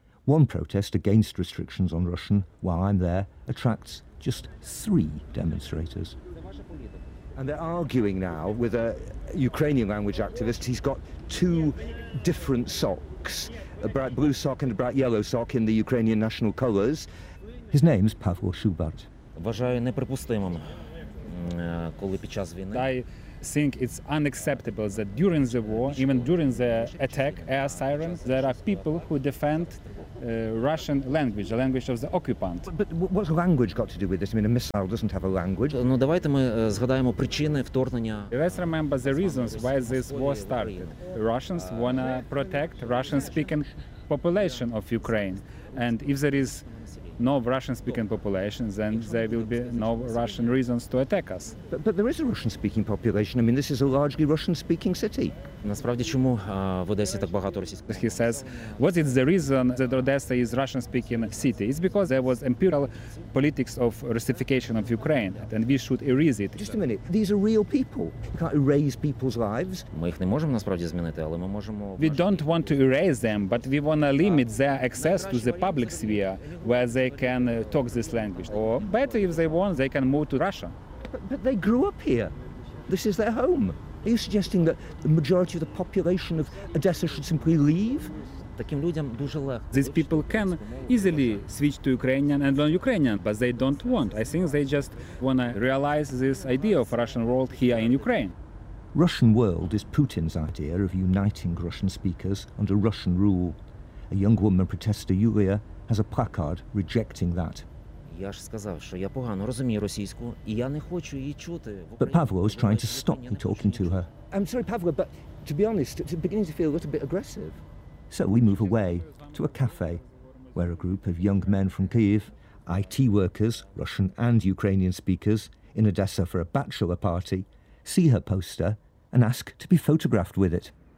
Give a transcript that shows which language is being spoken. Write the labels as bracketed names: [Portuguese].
[English] One protest against restrictions on Russian, while I'm there, attracts just 3 demonstrators. And they're arguing now with a Ukrainian language activist. He's got 2 different socks, a bright blue sock and a bright yellow sock in the Ukrainian national colours. His name's Pavel Shubert. [Ukrainian] Вважаю неприпустимим, коли під час війни. Дай [English] think it's unacceptable that during the war, even during the attack, air sirens, there are people who defend Russian language, the language of the occupant. But what's language got to do with this? I mean, a missile doesn't have a language. [Ukrainian] Ну давайте ми згадаємо причини вторгнення. [English] Let's remember the reasons why this war started. Russians want to protect Russian-speaking population of Ukraine. And if there is no Russian-speaking population, then there will be no Russian reasons to attack us. But there is a Russian-speaking population. I mean, this is a largely Russian-speaking city. [Ukrainian] Насправді, чому в Одесі так багато російських? [English] He says, what is the reason that Odessa is Russian-speaking city? It's because there was imperial politics of Russification of Ukraine, and we should erase it. Just a minute, these are real people. You can't erase people's lives. [Ukrainian] Ми їх не можемо насправді змінити, але ми можемо... [English] We don't want to erase them, but we want to limit their access to the public sphere, where they can talk this language. Or better, if they want, they can move to Russia. But they grew up here. This is their home. Are you suggesting that the majority of the population of Odessa should simply leave? [Ukrainian] Таким людям дуже легко. [English] These people can easily switch to Ukrainian and learn Ukrainian, but they don't want. I think they just want to realize this idea of Russian world here in Ukraine. Russian world is Putin's idea of uniting Russian speakers under Russian rule. A young woman protester, Yulia, has a placard rejecting that. [Ukrainian] Я ж сказав, що я погано розумію російську, і я не хочу її чути. [English] But Pavlo is trying to stop me talking to her. I'm sorry, Pavlo, but to be honest, it's beginning to feel a little bit aggressive. So we move away to a cafe, where a group of young men from Kyiv, IT workers, Russian and Ukrainian speakers, in Odessa for a bachelor party, see her poster and ask to be photographed with it.